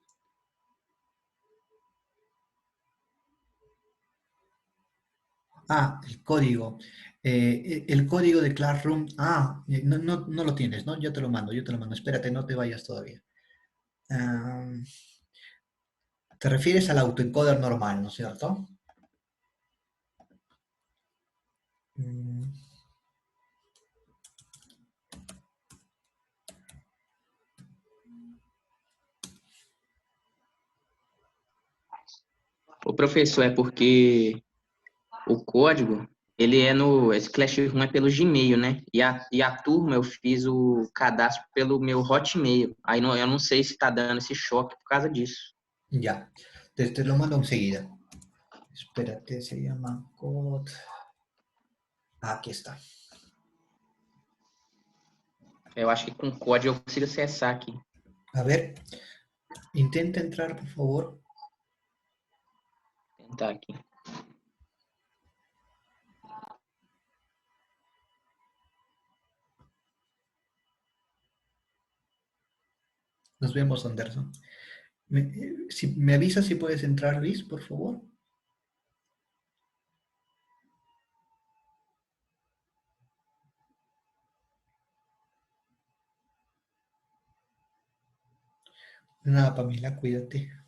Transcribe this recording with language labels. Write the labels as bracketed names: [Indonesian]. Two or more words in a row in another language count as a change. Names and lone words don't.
[Spanish] El código. El código de Classroom. No lo tienes, ¿no? Yo te lo mando, yo te lo mando. Espérate, no te vayas todavía. Ah, Te refieres al autoencoder normal, ¿no es cierto? Mm, [Portuguese] Ô, professor, é porque o código, ele é no. Esse Classroom é pelo Gmail, né? E a turma eu fiz o cadastro pelo meu Hotmail. Aí não, eu não sei se tá dando esse choque por causa disso. [Spanish] ya, te lo mando enseguida. Espérate, se llama code. Aquí está. [Portuguese] Eu acho que com código eu consigo acessar aqui. [Spanish] A ver, intenta entrar, por favor. [Portuguese] Vou tentar aqui. [Spanish] Nos vemos, Anderson. Si me avisas si puedes entrar, Luis, por favor. Nada, Pamela, cuídate.